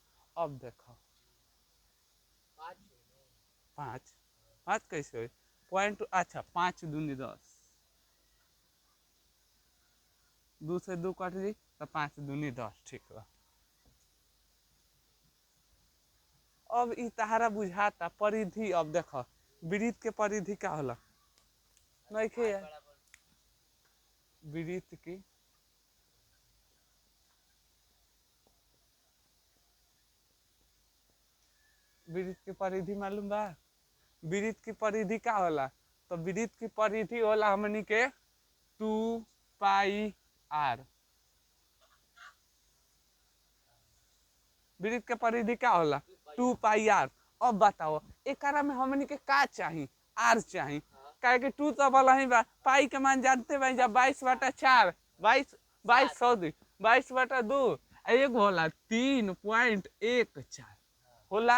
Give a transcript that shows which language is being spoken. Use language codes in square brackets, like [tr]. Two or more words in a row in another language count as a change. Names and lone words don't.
[bho] अब देखो 5 5 कैसे हो पॉइंट, अच्छा 5 दूनी 10, 2 से 2 कट जी तो 5 दूनी 10, ठीक बा। अब इ तहारा बुझाता परिधि, अब देखो वृत्त के परिधि का होला नहीं खे यार, वृत्त की वृत्त की परिधि मालूम बा, वृत्त की परिधि का होला, तो वृत्त की परिधि होला हमनी के 2 पाई आर। वृत्त के परिधि का होला 2 पाई आर। अब बताओ एकरा में हमनी के का चाहिए आर चाहिए, काहे कि 2 तो वाला ही बा, पाई के मान जानते बा जब 22 बटा 4, 22 बटा 2, एक होला 3.14 होला।